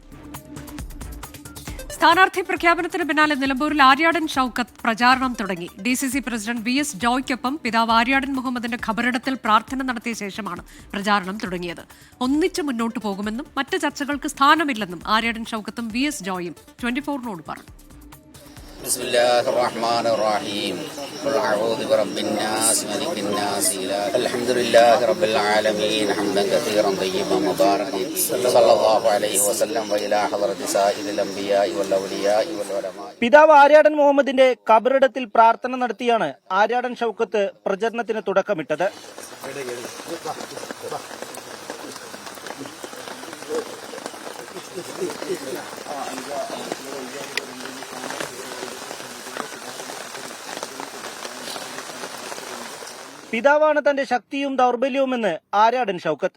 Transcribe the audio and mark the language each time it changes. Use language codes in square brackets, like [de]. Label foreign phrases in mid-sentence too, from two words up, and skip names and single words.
[ml] സ്ഥാനാർത്ഥി പ്രഖ്യാപനത്തിന് പിന്നാലെ നിലമ്പൂരിൽ ആര്യാടൻ ഷൗക്കത്ത് പ്രചാരണം തുടങ്ങി. DCC പ്രസിഡന്റ് VS ജോയ്ക്കൊപ്പം പിതാവ് ആര്യാടൻ മുഹമ്മദിന്റെ ഖബറിടത്തിൽ പ്രാർത്ഥന നടത്തിയ ശേഷമാണ് പ്രചാരണം തുടങ്ങിയത്. ഒന്നിച്ച് മുന്നോട്ടു പോകുമെന്നും മറ്റ് ചർച്ചകൾക്ക് സ്ഥാനമില്ലെന്നും ആര്യാടൻ ഷൗക്കത്തും VS ജോയും 24-നോട് പറഞ്ഞു. [ar] بسم الله الرحمن الرحيم قل أعوذ برب الناس ملك الناس الحمد لله رب العالمين حمدا كثيرا طيبا مباركا صلى الله عليه وسلم وإلى حضرة سائر الأنبياء والأولياء والعلماء. [ml] പിതാവ് ആര്യാടൻ മുഹമ്മദിന്റെ ഖബറിടത്തിൽ പ്രാർത്ഥന നടത്തിയാണ് ആര്യാടൻ ഷൗക്കത്ത് പ്രചരണത്തിന് തുടക്കമിട്ടത്. പിതാവാണ് തന്റെ ശക്തിയും ദൗർബല്യവുമെന്ന് ആര്യാടൻ ഷൗക്കത്ത്.